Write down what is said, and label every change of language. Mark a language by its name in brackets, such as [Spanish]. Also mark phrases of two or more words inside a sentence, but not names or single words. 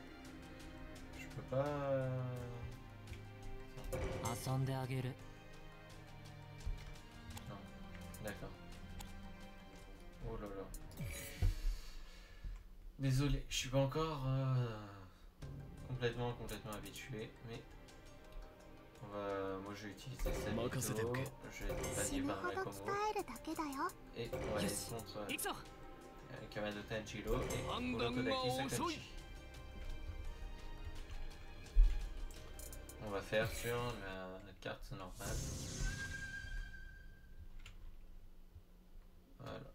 [French] Je peux pas D'accord. Oh là là. Désolé, je suis pas encore complètement habitué, mais moi je vais utiliser cette vidéo, je vais être accompagné [Japanese] 死ぬ [French] par [Japanese] ほど Makomo 鍛えるだけだよ。 [French] et on va Yes. aller contre Ixo. Kamado Tanjiro et Urokodaki Sakachi. On va faire sur la carte normale. Voilà.